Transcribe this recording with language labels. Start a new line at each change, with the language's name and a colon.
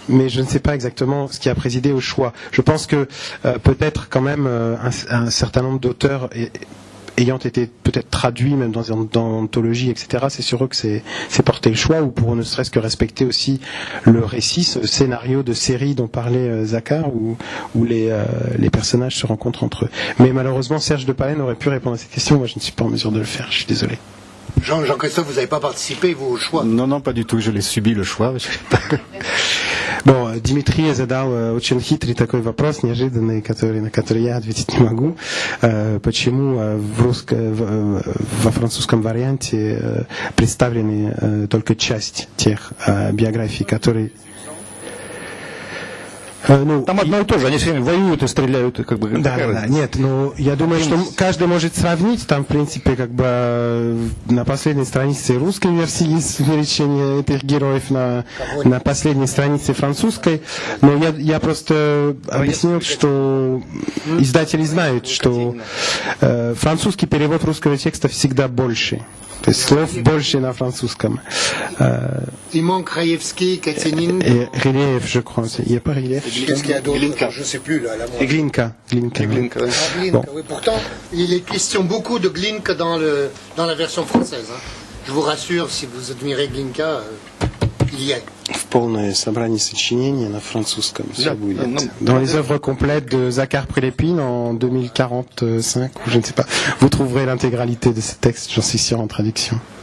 French: Mais je ne sais pas exactement ce qui a présidé au choix. Je pense que peut-être quand même un certain nombre d'auteurs ayant été peut-être traduits même dans l'anthologie, etc., c'est sur eux que c'est porté le choix, ou pour ne serait-ce que respecter aussi le récit, ce scénario de série dont parlait Zahar, où les personnages se rencontrent entre eux. Mais malheureusement, Serge de Palen aurait pu répondre à cette question, moi je ne suis pas en mesure de le faire, je suis désolé. Jean-Christophe, vous n'avez pas participé, vous, au choix? Non, pas du tout, je l'ai subi, le choix.
Russian: Bon, Дмитрий задал очень хитрый такой вопрос, неожиданный, на который я ответить не могу. Почему во французском варианте представлены только часть тех биографий, которые... Там одно и то же, они все время воюют и стреляют, и как бы... Да, нет, но я думаю, что каждый может сравнить, там, в принципе, как бы на последней странице русской версии есть увеличение этих героев, на последней странице французской, но я просто объяснил, что издатели знают, что французский перевод русского текста всегда больше. То есть слов больше на французском.
French: Il manque Раевский, Катенин. Et Рылеев, je crois. Il n'y a pas Рылеев. Qu'est-ce qu'il y a d'autre? Je ne sais plus là. Et Glinka. Glinka, bon. Oui, pourtant, il est question beaucoup de Glinka dans la version française. Hein. Je vous rassure, si vous admirez Glinka, il y est.
Russian: В полное собрание сочинений на французском все будет.
French: Dans les œuvres complètes de Zahar Prilepin en 2045, ou je ne sais pas, vous trouverez l'intégralité de ces textes, j'en suis sûr, en traduction.